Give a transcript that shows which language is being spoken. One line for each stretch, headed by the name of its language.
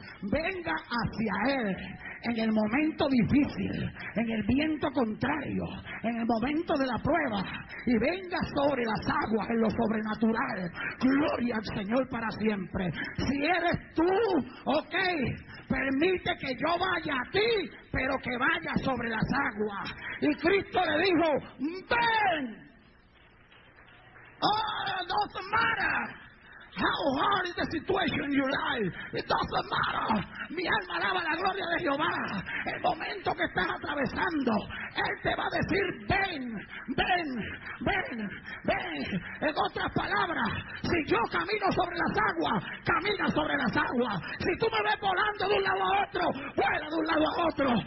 Spanish: Venga hacia Él en el momento difícil, en el viento contrario, en el momento de la prueba, y venga sobre las aguas en lo sobrenatural. Gloria al Señor para siempre. Si eres tú, ok, permite que yo vaya a ti, pero que vaya sobre las aguas. Y Cristo le dijo, ven.
English: Oh, it doesn't matter how hard is the situation in your life. It doesn't matter.
Spanish: Mi alma alaba la gloria de Jehová. El momento que estás atravesando, Él te va a decir, ven, ven, ven, ven. En otras palabras, si yo camino sobre las aguas, camina sobre las aguas. Si tú me ves volando de un lado a otro, vuela de un lado a otro.